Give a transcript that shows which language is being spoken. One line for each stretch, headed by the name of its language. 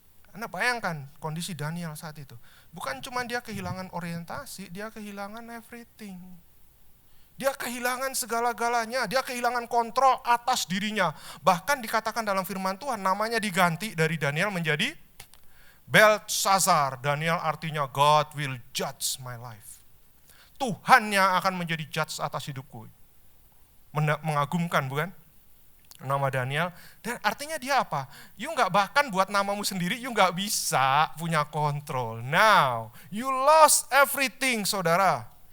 Indonesian: Anda bayangkan kondisi Daniel saat itu. Bukan cuma dia kehilangan orientasi, dia kehilangan everything. Dia kehilangan segala-galanya, dia kehilangan kontrol atas dirinya. Bahkan dikatakan dalam firman Tuhan, namanya diganti dari Daniel menjadi Belshazzar. Daniel artinya
English: God will judge my life.
Indonesian: Tuhan yang akan menjadi judge atas hidupku. Mengagumkan bukan? Nama Daniel. Dan artinya dia apa? You nggak bahkan buat namamu sendiri, you nggak bisa punya kontrol.
English: Now, you lost everything saudara.